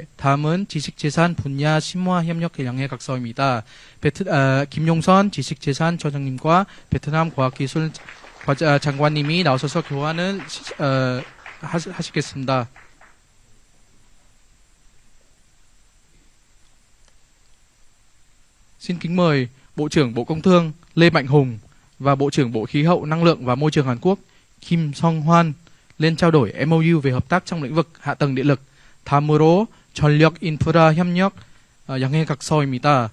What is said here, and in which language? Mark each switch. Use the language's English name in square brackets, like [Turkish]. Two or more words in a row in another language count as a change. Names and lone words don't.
[Korean] 다음은 지식재산 분야 심화 협력 양해 각서입니다. 김용선 지식재산 처장님과 베트남 과학기술 장관님이 나오셔서 교환을 하시겠습니다. [Vietnamese] Xin kính mời Bộ trưởng Bộ Công Thương Lê Mạnh Hùng và Bộ trưởng Bộ Khí hậu Năng lượng và Môi trường Hàn Quốc Kim Song Hwan lên trao đổi MOU về hợp tác trong lĩnh vực hạ tầng điện lực. [Korean] 다음으로 전력 인프라 협력 양해 각서입니다.